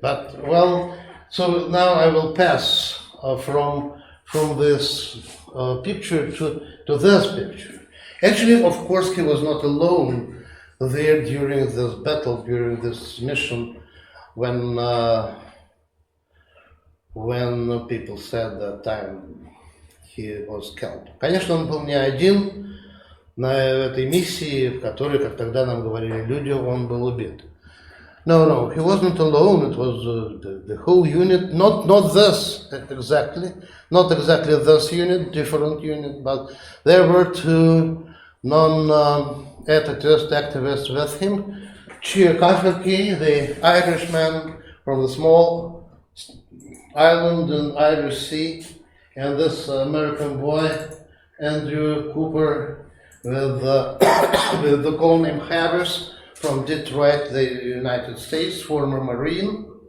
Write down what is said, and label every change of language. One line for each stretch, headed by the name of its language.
English: But so now I will pass from this picture to this picture. Actually, of course, he was not alone. there during this battle, during this mission, when people said that time he was killed.
Russian: Конечно, он был не один на этой миссии, в которой, как тогда нам говорили люди, он был убит.
English: No, he wasn't alone. It was the whole unit, not this exactly, not exactly this unit, different unit, but there were two non-anarchist activists with him. Kyiv, the Irishman from the small island in Irish Sea, and this American boy, Andrew Cooper, with the call name Harris, from Detroit, the United States, former Marine.